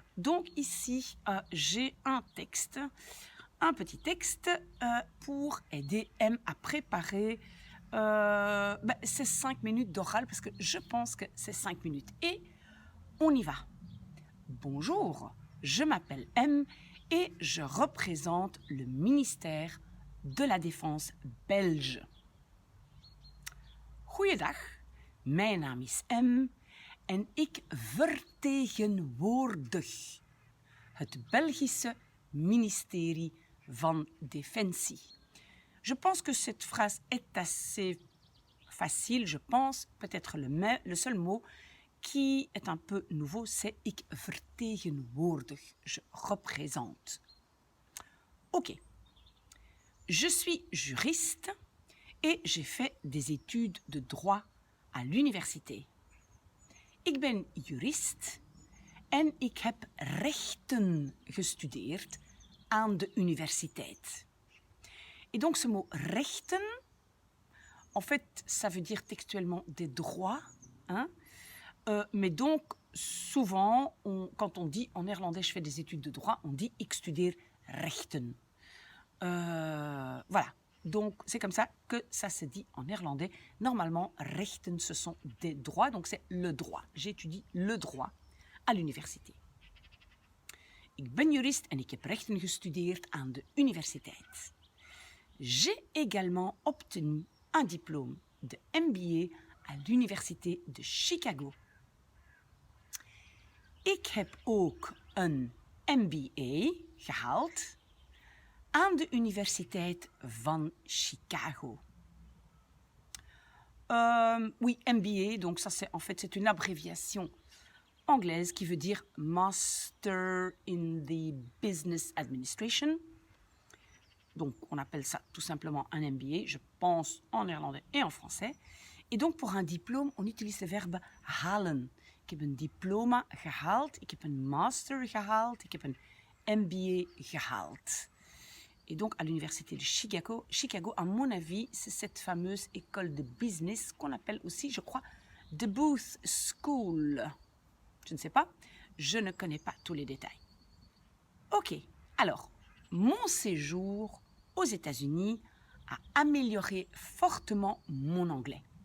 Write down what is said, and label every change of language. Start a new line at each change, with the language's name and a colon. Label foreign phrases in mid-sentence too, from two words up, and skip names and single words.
French: Donc, ici, j'ai un texte, un petit texte pour aider M à préparer ces 5 minutes d'oral, parce que je pense que c'est 5 minutes. Et on y va. Bonjour, je m'appelle M et je représente le ministère de la Défense belge.
Dutch: Goeiedag, mijn naam is M en ik vertegenwoordig het Belgische ministerie van Defensie.
French: Je pense que cette phrase est assez facile, je pense. Peut-être le seul mot qui est un peu nouveau, c'est
Dutch: ik vertegenwoordig,
French: je représente. Ok. Je suis juriste et j'ai fait des études de droit à l'université.
Dutch: Ik ben jurist en ik heb rechten gestudeerd aan de universiteit.
French: Et donc ce mot rechten, en fait, ça veut dire textuellement des droits, hein? Mais donc souvent, quand on dit en néerlandais je fais des études de droit, on dit
Dutch: ik studeer rechten.
French: Voilà. Donc c'est comme ça que ça se dit en néerlandais. Normalement, rechten, ce sont des droits, donc c'est le droit. J'étudie le droit à l'université.
Dutch: Ik ben jurist en ik heb rechten gestudeerd aan de universiteit.
French: J'ai également obtenu un diplôme de MBA à l'université de Chicago.
Dutch: Ik heb ook een MBA gehaald aan de Universiteit van Chicago.
French: Oui, MBA, donc ça c'est une abréviation anglaise qui veut dire
English: Master in the Business Administration.
French: Donc on appelle ça tout simplement un MBA, je pense en néerlandais et en français. Et donc pour un diplôme, on utilise le verbe halen.
Dutch: Ik heb een diploma gehaald, ik heb een master gehaald, ik heb een MBA gehaald.
French: Et donc, à l'université de Chicago, à mon avis, c'est cette fameuse école de business qu'on appelle aussi, je crois, The Booth School. Je ne sais pas, je ne connais pas tous les détails. Ok, alors, mon séjour aux États-Unis a amélioré fortement mon anglais.